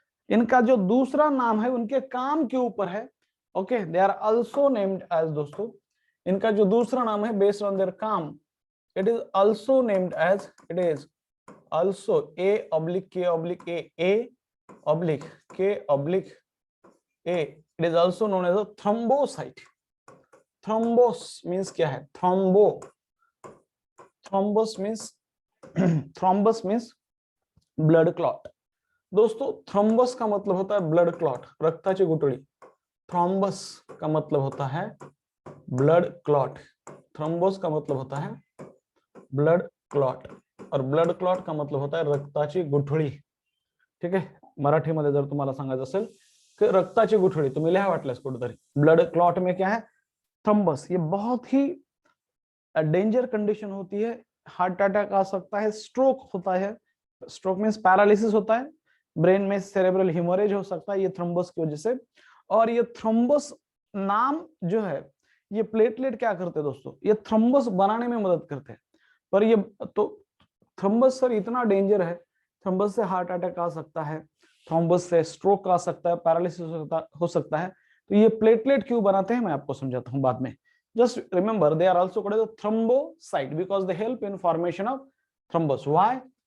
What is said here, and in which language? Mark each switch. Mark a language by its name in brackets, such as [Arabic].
[English] इनका जो दूसरा नाम है उनके काम के ऊपर है, okay, they are also named as, दोस्तों इनका जो दूसरा नाम है बेस्ड ऑन देयर काम, it is also named as, it is also A oblique K oblique A oblique K oblique A, it is also known as a thrombocyte. Thrombos means क्या है, thrombus means thrombus means blood clot। [Hindi] दोस्तों thrombus का मतलब होता है blood clot, रक्ताची गुठळी, thrombus का मतलब होता है ब्लड क्लॉट, थ्रोम्बोस का मतलब होता है ब्लड क्लॉट, और ब्लड क्लॉट का मतलब होता है रक्ताची गुठळी, ठीक आहे। [Marathi] मराठीमध्ये जर तुम्हाला सांगायचं असेल की रक्ताची गुठळी, तुम्ही लिहा वाटल्यास कुठेतरी, ब्लड क्लॉट में क्या है, [Hindi] थ्रम्बस, ये बहुत ही डेंजर कंडीशन होती है, हार्ट अटैक आ सकता है, स्ट्रोक होता है, स्ट्रोक मींस पैरालिसिस होता है, ब्रेन में सेरेब्रल हिमोरेज हो सकता है ये थ्रोम्बस की वजह से। और ये थ्रोम्बस नाम जो है, ये प्लेटलेट क्या करते हैं दोस्तों, ये थ्रोम्बस बनाने में मदद करते हैं। पर ये तो थ्रोम्बस सर इतना डेंजर है, थ्रोम्बस से हार्ट अटैक आ सकता है, थ्रोम्बस से स्ट्रोक आ सकता है, पैरालिसिस हो सकता है। तो ये प्लेटलेट क्यों बनाते हैं मैं आपको समझाता हूं बाद में। [English] Just remember, they are also called as thrombocyte because they help in formation of thrombus. Why?